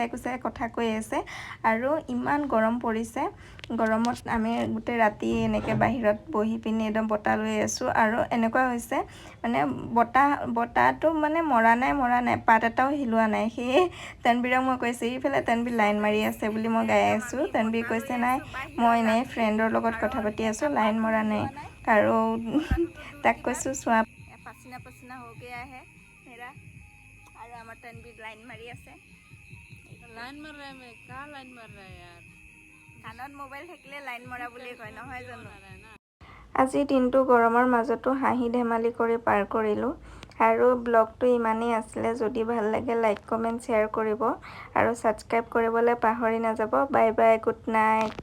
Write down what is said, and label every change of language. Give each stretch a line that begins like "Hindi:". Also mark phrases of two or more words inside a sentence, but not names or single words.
Assamese: কুচাই কথা কৈ আছে আৰু ইমান গৰম পৰিছে গৰমত আমি গোটেই ৰাতি এনেকৈ বাহিৰত বহি পিনি একদম বতাহ লৈ আছোঁ আৰু এনেকুৱা হৈছে মানে বতাহটো মানে মৰা নাই পাত এটাও হিলোৱা নাই সেয়ে তানবীৰক মই কৈছোঁ ইফালে তানবীৰ লাইন মাৰি আছে বুলি মই গাই আছোঁ তানবীৰ কৈছে নাই মই এনেই ফ্ৰেণ্ডৰ লগত কথা পাতি আছোঁ লাইন মৰা নাই আৰু তাক কৈছোঁ চোৱা পাচিনা পাচিনা
Hindi: हो गया है मेरा और
Assamese: আমার তানবীর লাইন মারি আছে
Hindi: लाइन मार रहा है मैं कहाँ लाइन मार रहा है यार
Assamese: কাণত মোবাইল থাকিলে লাইন মৰা বুলি কয় নহয় জানো
Hindi: मार रहा है ना
Assamese: আজি দিনটো গৰমৰ মাজতো হাঁহি ধেমালি কৰি পাৰ কৰিলোঁ আৰু ব্লগটো ইমানেই আছিলে যদি ভাল লাগে
English: like comment share
Assamese: কৰিব আৰু ছাবস্ক্ৰাইব কৰিবলৈ পাহৰি নাযাব
English: bye bye good night